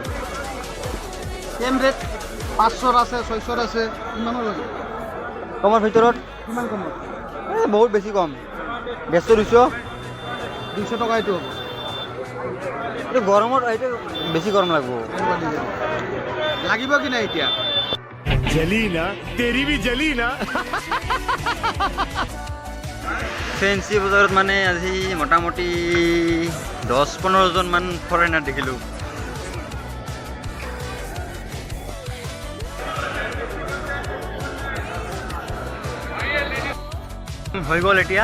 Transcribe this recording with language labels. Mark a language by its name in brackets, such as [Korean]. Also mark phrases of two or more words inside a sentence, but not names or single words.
[Assamese] চেম ৰেট 500 আছে, 600 আছে, ইমানো লাগে। কমৰ ভিতৰত কিমান কমত? বহুত বেছি কম, 150 200 টকা এইটো হ'ব। এইটো গৰমত এইটো বেছি গৰম লাগিব। লাগিব কি নাই এতিয়া? [Hindi] जली ना तेरी भी जली ना। [Assamese] ফেঞ্চি বজাৰত মানে আজি মোটামুটি 10-15 জন মান ফৰেনাৰ দেখিলোঁ। হৈ গ'ল এতিয়া।